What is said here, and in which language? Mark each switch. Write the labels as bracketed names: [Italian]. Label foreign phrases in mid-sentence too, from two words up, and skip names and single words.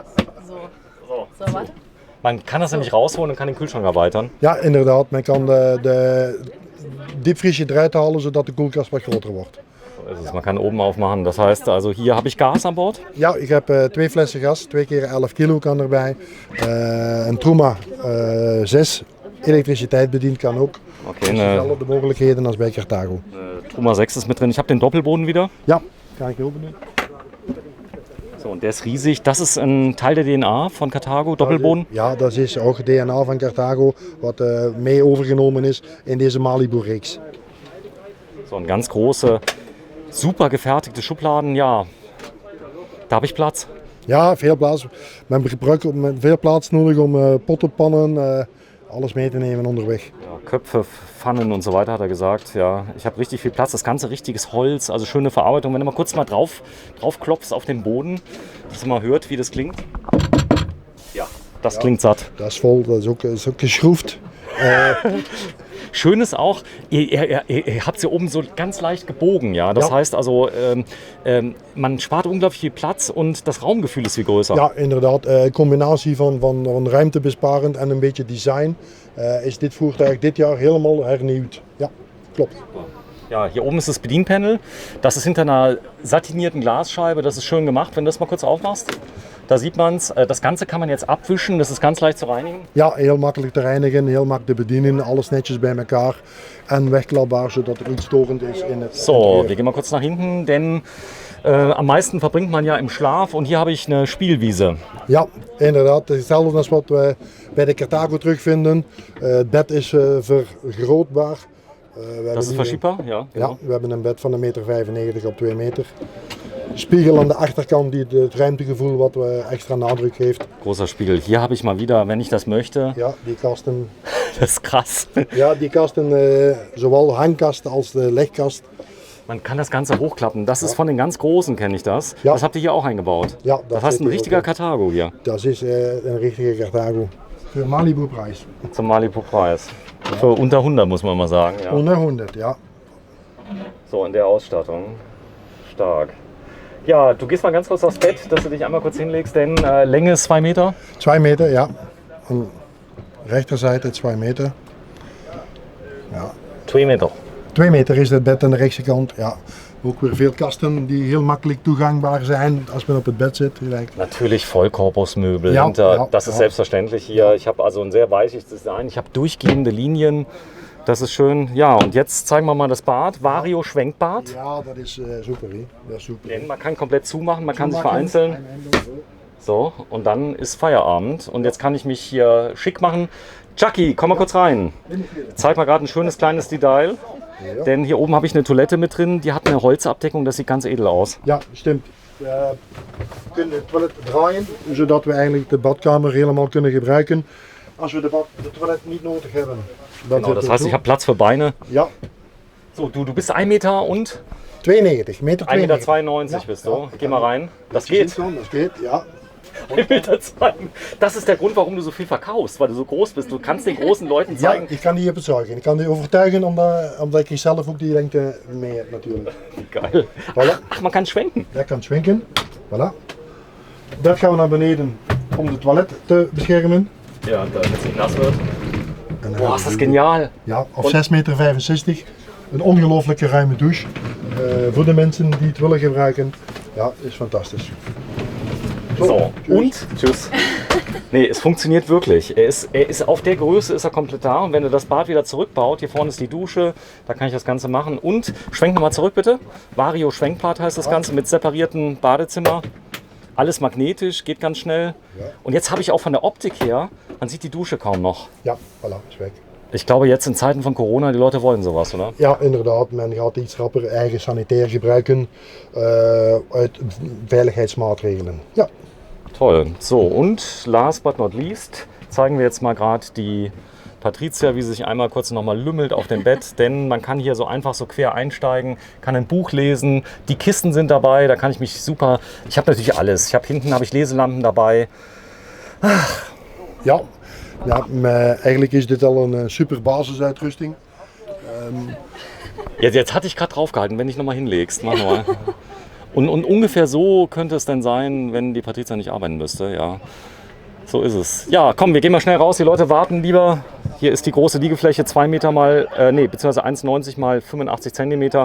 [German] So, warte. Man kann das nämlich rausholen und kann den Kühlschrank erweitern. [Dutch] Ja, inderdaad. Men kan de diepvriesje eruit halen zodat de koelkast wat groter wordt. [German] Also man kann oben aufmachen. Das heißt, also hier habe ich Gas an Bord. [Dutch] Ja, ik heb 2 flessen gas, 2 keer 11 kilo kan erbij. Een Truma 6, elektriciteit bediend kan ook. Okay, Dus [German] eine [Dutch] dezelfde mogelijkheden als bij Carthago. [German] Truma 6 ist mit drin. Ich habe den Doppelboden wieder. [Dutch] Ja, ga ik heel benieuwd. [German] So, und der ist riesig. Das ist ein Teil der DNA von Carthago, Doppelboden. [Dutch] Ja, dat is ook het DNA van Carthago wat mee overgenomen is in deze Malibu-reeks. [German] So, ein ganz große, super gefertigte Schubladen. Ja, da habe ich Platz. [Dutch] Ja, veel plaats. Men gebruikt veel plaats nodig om potten, pannen, alles mee te nemen onderweg. [German] Ja, Köpfe, Pfannen und so weiter hat er gesagt. Ja, ich habe richtig viel Platz. Das ganze richtiges Holz, also schöne Verarbeitung. Wenn du mal kurz mal drauf klopfst auf den Boden, dass man mal hört, wie das klingt. Ja, das klingt satt. [Dutch] Dat is vol, dat is ook geschroefd. [German] Schön ist auch, ihr habt es hier oben so ganz leicht gebogen. Ja? Das heißt also, man spart unglaublich viel Platz und das Raumgefühl ist viel größer. [Dutch] Ja, inderdaad. Combinatie van ruimtebesparend en een beetje design is dit voertuig dit jaar helemaal hernieuwd. Ja, klopt. [German] Ja, hier oben ist das Bedienpanel. Das ist hinter einer satinierten Glasscheibe. Das ist schön gemacht, wenn du das mal kurz aufmachst. Da sieht man es. Das Ganze kann man jetzt abwischen. Das ist ganz leicht zu reinigen. [Dutch] Ja, heel makkelijk te reinigen, heel makkelijk te bedienen. Alles netjes bij elkaar en wegklapbaar, zodat er niet storend is in het [German] So, [Dutch] interieur. [German] wir gehen mal kurz nach hinten, denn am meisten verbringt man ja im Schlaf. Und hier habe ich eine Spielwiese. [Dutch] Ja, inderdaad. Het is hetzelfde als wat we bij de Carthago terugvinden. Het bed is vergrootbaar. [German] Das ist verschiebbar? Ja, Ja, genau. [Dutch] we hebben een bed van 1,95 meter op 2 meter. Spiegel aan de achterkant die het ruimtegevoel wat we extra nadruk geeft. [German] Großer Spiegel. Hier habe ich mal wieder, wenn ich das möchte. [Dutch] Ja, die kasten. [German] Das ist krass. [Dutch] Ja, die kasten, zowel hangkast als de legkast. [German] Man kann das Ganze hochklappen. Das ist von den ganz Großen, kenne ich das. Ja. Das habt ihr hier auch eingebaut. Ja, Das heißt ein richtiger Carthago hier. [Dutch] Dat is een richtige Carthago. Für Malibu-Preis. [German] Zum Malibu-Preis. Für unter 100 muss man mal sagen. Ja. [Dutch] Onder 100, ja. [German] So, in der Ausstattung. Stark. Ja, du gehst mal ganz kurz aufs Bett, dass du dich einmal kurz hinlegst, denn Länge ist 2 Meter. [Dutch] 2 meter, ja. Aan de rechterzijde 2 meter. Ja. [German] 2 Meter. [Dutch] 2 meter is het bed aan de rechtse kant. Ja. Ook weer veel kasten die heel makkelijk toegangbaar zijn als men op het bed zit. Gelijk. [German] Natürlich Vollkorpusmöbel Ja, hinter. ja, Das ist ja. selbstverständlich hier. Ich habe also ein sehr weiches Design. Ich habe durchgehende Linien. Das ist schön. Ja, und jetzt zeigen wir mal das Bad. Vario Schwenkbad. [Dutch] Ja, dat is super. Hè. Dat is super. [German] Denn man kann komplett zumachen, man kann sich vereinzeln. So, und dann ist Feierabend. Und jetzt kann ich mich hier schick machen. Chucky, komm mal kurz rein. Ich zeig mal gerade ein schönes kleines Detail. Ja. Denn hier oben habe ich eine Toilette mit drin. Die hat eine Holzabdeckung, das sieht ganz edel aus. Ja, stimmt. [Dutch] We kunnen het toilet draaien, zodat we eigenlijk de badkamer helemaal kunnen gebruiken als we de toilet niet nodig hebben. [German] Genau, das heißt, ich habe Platz für Beine. Ja, So, du bist 1 Meter und 92, meter 1,92 Meter 92. ja, bist du. Ja. Geh mal rein. Das geht. [Dutch] Dat geht, ja. [German] 1,2 Meter. Das ist der Grund, warum du so viel verkaufst, weil du so groß bist. Du kannst den großen Leuten Ja, zeigen. [Dutch] ik kan die bezorgen. Ik kan die overtuigen omdat ik zelf ook die lengte mee heb natuurlijk. [German] Geil. [Dutch] Voilà. [German] Ach, man kann schwenken. [Dutch] Dat kan schwenken. Voilà. Dat gaan we naar beneden om de toilet te beschermen. [German] Ja, damit es nicht nass wird. [Dutch] En dan [German] Boah, [Dutch] gaan [German] ist [Dutch] we- [German] das genial. [Dutch] Ja, op 6,65 meter. Een ongelooflijke ruime douche. Voor de mensen die het willen gebruiken. Ja, is fantastisch. [German] So, und? Tschüss. Nee, es funktioniert wirklich. Er ist auf der Größe ist er komplett da. Und wenn er das Bad wieder zurückbaut, hier vorne ist die Dusche, da kann ich das Ganze machen. Und schwenk nochmal zurück bitte. Vario Schwenkbad heißt das Ganze mit separiertem Badezimmer. Alles magnetisch, geht ganz schnell. Ja. Und jetzt habe ich auch von der Optik her, man sieht die Dusche kaum noch. Ja, voilà, is weg. Ich glaube jetzt in Zeiten von Corona, die Leute wollen sowas, oder? [Dutch] Ja, inderdaad. Men gaat iets rapper eigen sanitair gebruiken uit veiligheidsmaatregelen. [German] Ja, Toll. So, und [English] last but not least [German] zeigen wir jetzt mal gerade die Patricia, wie sie sich einmal kurz nochmal lümmelt auf dem Bett, denn man kann hier so einfach so quer einsteigen, kann ein Buch lesen, die Kisten sind dabei, da kann ich mich super, ich habe natürlich alles. Hinten habe ich Leselampen dabei. [Dutch] ja. Ja, maar eigenlijk is dit al een super basisuitrusting. [German] Jetzt hatte ich gerade draufgehalten, wenn du dich nochmal hinlegst. Mach mal. Und ungefähr so könnte es denn sein, wenn die Patricia nicht arbeiten müsste, ja. So ist es. Ja, komm, wir gehen mal schnell raus. Die Leute warten lieber. Hier ist die große Liegefläche 2 Meter beziehungsweise 1,90 mal 85 Zentimeter.